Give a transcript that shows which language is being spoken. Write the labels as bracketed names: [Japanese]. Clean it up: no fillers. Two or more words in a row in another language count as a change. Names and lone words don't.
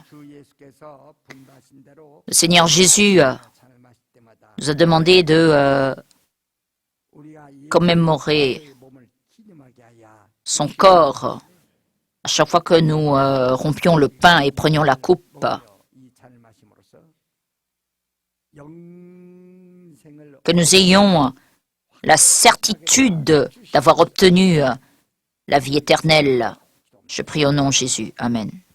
[Korean] 주 예수께서 분부하신 대로 [French] le Seigneur Jésus [Korean] 찬을 마실 때마다 [French] nous a demandé de [Korean] 우리가 이 [French] commémorer [Korean] 몸을 기념하게 하여 [French] son corps à chaque fois que nous rompions le pain et prenions la coupe. [Korean] 이 찬을 마심으로써 영생을 [French] Que nous ayons la certitude d'avoir obtenu la vie éternelle. Je prie au nom de Jésus. Amen.